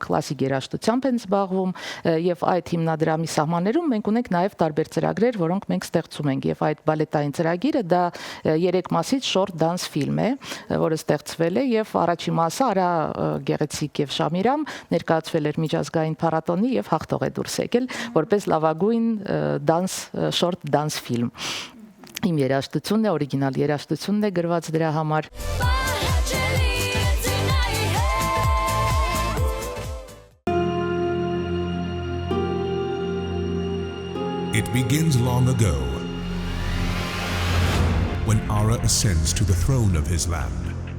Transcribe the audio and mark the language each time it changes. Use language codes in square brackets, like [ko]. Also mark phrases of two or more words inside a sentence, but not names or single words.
[hy] կլասիկ երաժշտությամբ են զբաղվում, եւ այդ հիմնադրամի սահմաններում մենք ունենք նաեւ տարբեր ծրագրեր, որոնք մենք ստեղծում ենք, եւ այդ բալետային ծրագիրը դա 3 մասից [en] short dance film [hy] է, որը ստեղծվել է եւ առաջի մասը Արա Գեղեցիկ եւ Շամիրամ ներկայացվել էր միջազգային փառատոնի եւ հաղթող է դուրս եկել որպես լավագույն [en] short dance film։ [hy] Իմ երաժշտությունն է, օրիգինալ երաժշտությունն է գրված դրա համար։ [en] It begins long ago, when Ara ascends to the throne of his land.